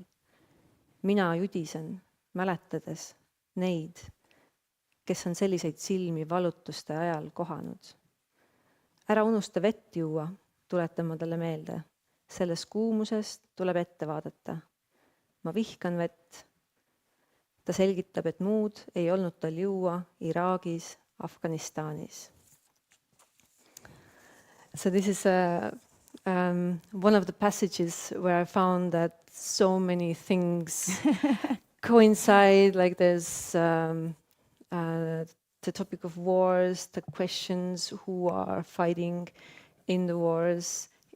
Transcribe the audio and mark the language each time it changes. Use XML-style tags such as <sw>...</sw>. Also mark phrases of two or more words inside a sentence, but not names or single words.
<et>Mina judisen, mäletades neid, kes on selliseid silmi valutuste ajal kohanud. Ära unusta vett juua, tuletan ma talle meelde. Selles kuumusest tuleb ette vaadata. Ma vihkan vett. Ta selgitab, et muud ei olnud tal juua Iraagis, Afganistanis.</et> <en>So this is one of the passages where I found that so many things coincide, like there's the topic of wars, the questions who are fighting in the wars.</en>